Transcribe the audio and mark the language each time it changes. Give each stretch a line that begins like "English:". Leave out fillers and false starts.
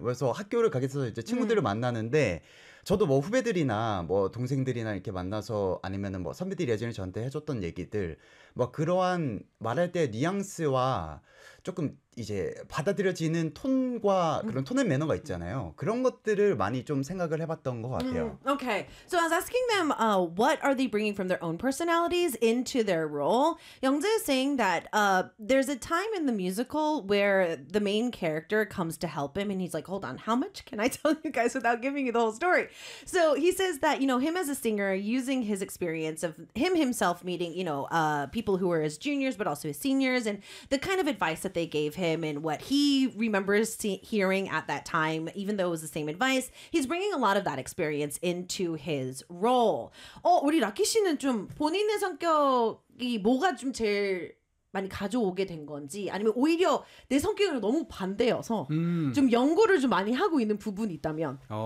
Korean: 그래서 학교를 가게 돼서 이제 친구들을 만나는데 저도 뭐 후배들이나 뭐 동생들이나 이렇게 만나서 아니면은 뭐 선배들이 예전에 저한테 해줬던 얘기들 뭐 그러한 말할 때 뉘앙스와 조금 이제 받아들여지는 톤과 그런 톤의 매너가 있잖아요. 그런 것들을 많이 좀 생각을 해봤던 것 같아요.
English: Okay, so I was asking them what are they bringing from their own personalities into their role. Youngjae is saying that there's a time in the musical where the main character comes to help him and he's like, hold on, how much can I tell you guys without giving you the whole story? So he says that, you know, him as a singer, using his experience of himself meeting, you know, people who were his juniors but also his seniors and the kind of advice that they gave him and what he remembers hearing at that time, even though it was the same advice, he's bringing a lot of that experience into his role.
Korean: 우리 라키 씨는 좀 본인의 성격이 뭐가 좀 제일 많이 가져오게 된 건지 아니면 오히려 내 성격이랑 너무 반대여서 좀 연구를 좀 많이 하고 있는 부분이 있다면